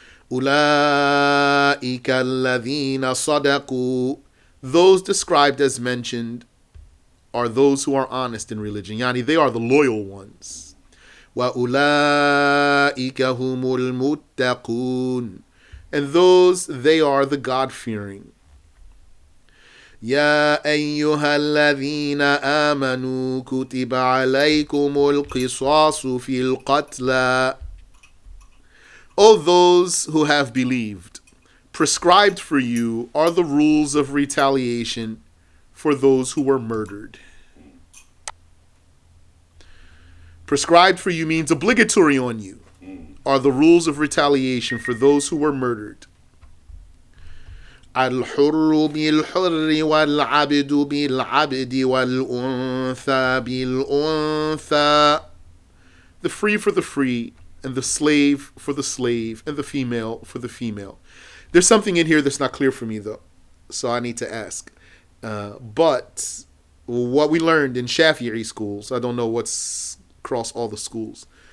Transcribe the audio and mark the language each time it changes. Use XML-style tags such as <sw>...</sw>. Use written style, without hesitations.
<ar>أُولَٰئِكَ الَّذِينَ صَدَقُوا.</ar> <en>Those described as mentioned are those who are honest in religion. Yani, they are the loyal ones.</en> <ar>وَأُولَٰئِكَ هُمُ الْمُتَّقُونَ.</ar> <en>And those, they are the God-fearing.</en> <ar>يا أيها الذين آمنوا كتب عليكم القصاص في القتلى.</ar> <en>O those who have believed, prescribed for you are the rules of retaliation for those who were murdered. Prescribed for you means obligatory on you are the rules of retaliation for those who were murdered.</en> <ar>الحر بالحر والعبد بالعبد والأنثى بالأنثى.</ar> <en>The free for the free, and the slave for the slave, and the female for the female. There's something in here that's not clear for me though, so I need to ask. But what we learned in Shafi'i schools, I don't know what's across all the schools.</en>